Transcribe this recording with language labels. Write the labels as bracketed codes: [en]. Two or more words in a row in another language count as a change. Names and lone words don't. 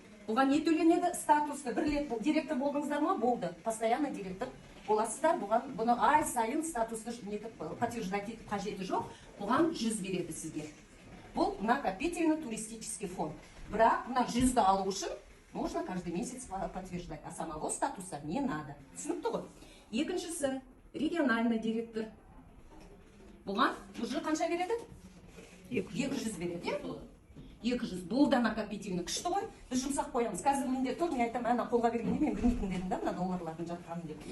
[kk] Бұған не төленеді? Статусты. Бір рет директор болдыңыздар ма? Болды. Постоянно директор боласыздар. Бұны ай сайын статусты подтверждать етіп қажеті жоқ. Бұған 100 береді сізге. [ru] Бұл накопительный туристический фонд. [kk] Бірақ мына 100-ді алу үшін [ru] нужно каждый месяц подтверждать. А самого статуса не надо. [kk] Түсінікті ғой? Екіншісі, [ru] региональный директор. [kk] Бұған уже қанша береді? 200 береді, е? 200. Бұл да накопительный. Күшті ғой? Біз жұмсақ қоямыз. Қазір менде тұр, мен айтам, әна қолға бергенде мен білмейтін дедім да, мына долларлардың жатқанын деп.